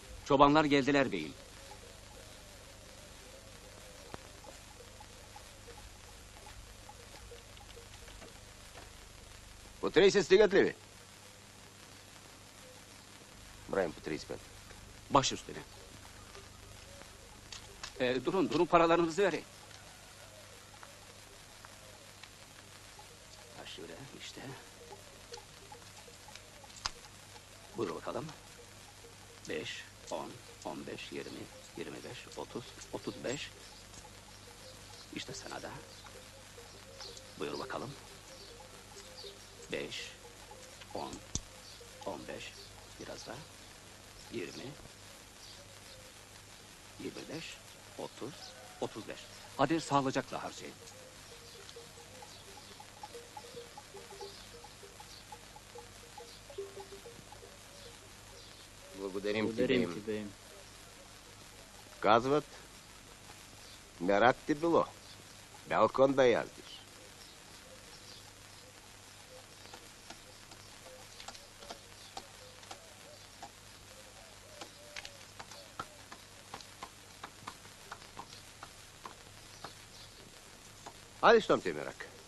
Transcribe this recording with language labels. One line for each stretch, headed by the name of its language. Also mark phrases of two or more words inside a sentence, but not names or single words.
Turkish: Çobanlar geldiler beyim.
Bulgarian: По 30 стигат ли ви? Бравим по 35.
Turkish: Baş üstüne. Durun paralarınızı verin. Ha şöyle işte. Buyur bakalım. 5, 10, 15, 20, 25, 30, 35. İşte sana da. Buyur bakalım. 5, 10, 15, biraz daha. 20, 25, 30, 35. Hadi sağlıcakla harcayın.
Bulgarian: Благодарим ти, Благодарим бе ти, им. бе им. Казват, мерак ти било. Бял кон да яздиш. Айде, щом ти е мерак.